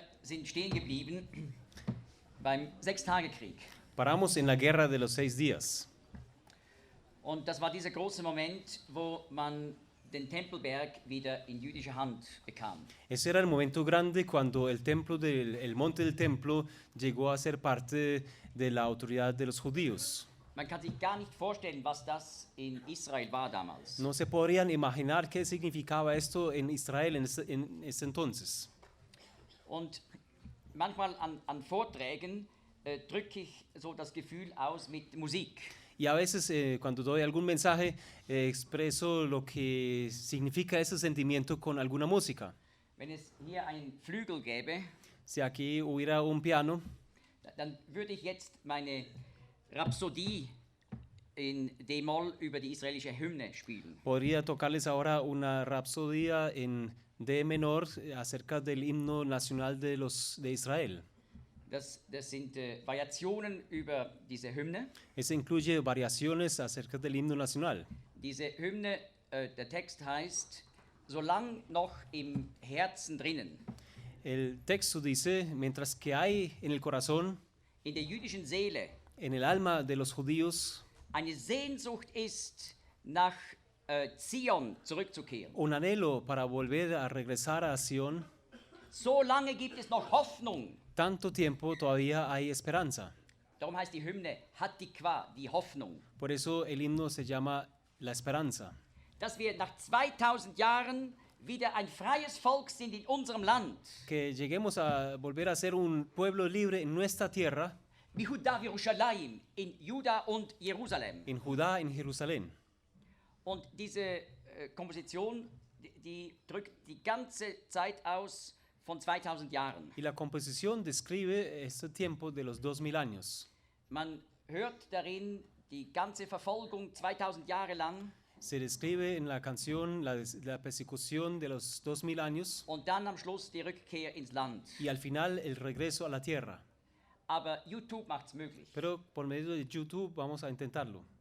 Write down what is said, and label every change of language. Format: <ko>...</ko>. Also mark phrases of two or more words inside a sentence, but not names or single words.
<de>sind stehen geblieben beim Sechstagekrieg.</de> <es>Paramos en la guerra de los 6 días.</es> <de>Und das war dieser große Moment, wo man den Tempelberg wieder in jüdische Hand bekam.</de> <es>Ese era el momento grande cuando el monte del templo llegó a ser parte de la autoridad de los judíos.</es> <de>Man kann sich gar nicht vorstellen, was das in Israel war damals.</de> <es>No se podrían imaginar qué significaba esto en Israel en ese entonces.</es> <de>Und manchmal an Vorträgen drücke ich so das Gefühl aus mit Musik.</de> <es>Y a veces cuando doy algún mensaje expreso lo que significa ese sentimiento con alguna música.</es> <de>Wenn es hier einen Flügel gäbe,</de> <es>Si aquí hubiera un piano,</es> <de>dann würde ich jetzt meine Rhapsodie in D-Moll über die israelische Hymne spielen.</de> <es>podría tocarles ahora una rapsodía en D menor acerca del himno nacional de Israel.</es> <de>Das sind Variationen über diese Hymne.</de> <es>Ese incluye variaciones acerca del himno nacional.</es> <de>Diese Hymne, der Text heißt, solang noch im Herzen drinnen.</de> <es>El texto dice, mientras que hay en el corazón,</es> <de>In der jüdischen Seele</de> <es>en el alma de los judíos,</es> <de>eine Sehnsucht ist, nach Zion zurückzukehren.</de> <es>un anhelo para volver a regresar a Sion,</es> <de>So lange gibt es noch Hoffnung.</de> <es>tanto tiempo todavía hay esperanza.</es> <de>Darum heißt die Hymne Hatikwa, die Hoffnung.</de> <es>Por eso el himno se llama La Esperanza.</es> <de>Dass wir nach 2000 Jahren wieder ein freies Volk sind in unserem Land.</de> <es>Que lleguemos a volver a ser un pueblo libre en nuestra tierra,</es> <he>Yehuda Yerushalayim,</he> <de>in Juda und Jerusalem.</de> <es>en Judá, en Jerusalén.</es> <de>Und diese Komposition, die drückt die ganze Zeit aus von 2000 Jahren.</de> <es>Y la composición describe este tiempo de los 2000 años.</es> <de>Man hört darin die ganze Verfolgung 2000 Jahre lang</de> <es>Se describe en la canción la persecución de los 2000 años</es> <de>und dann am Schluss die Rückkehr ins Land.</de> <es>y al final el regreso a la tierra.</es> <de>Aber YouTube macht's möglich.</de> <es>Pero por medio de YouTube vamos a intentarlo.</es>